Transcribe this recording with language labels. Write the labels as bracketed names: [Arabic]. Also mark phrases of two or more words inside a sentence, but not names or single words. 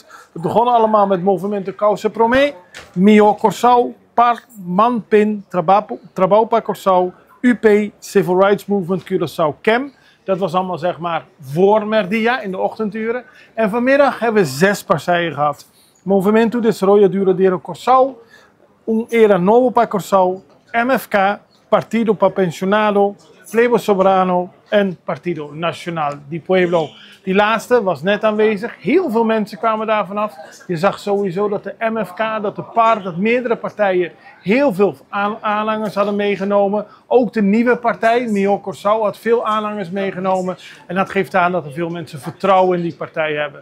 [Dutch] We begonnen allemaal met Movimento Causa Promé, Mio Corsau, PAR, MANPIN, Trabalho para Corsau, UP, Civil Rights Movement Curaçao CAM. Dat was allemaal zeg maar voor Merdia in de ochtenduren. En vanmiddag hebben we 6 partijen gehad. Movimento Desarrollo Corsau, Era Novo para Corsau, MFK, Partido para Pensionado, Plebo Soberano en Partido Nacional di Pueblo. Die laatste was net aanwezig. Heel veel mensen kwamen daar vanaf. Je zag sowieso dat de MFK, dat de PAR, dat meerdere partijen heel veel aanhangers hadden meegenomen. Ook de nieuwe partij, Mio Corsau, had veel aanhangers meegenomen. En dat geeft aan dat er veel mensen vertrouwen in die partij hebben.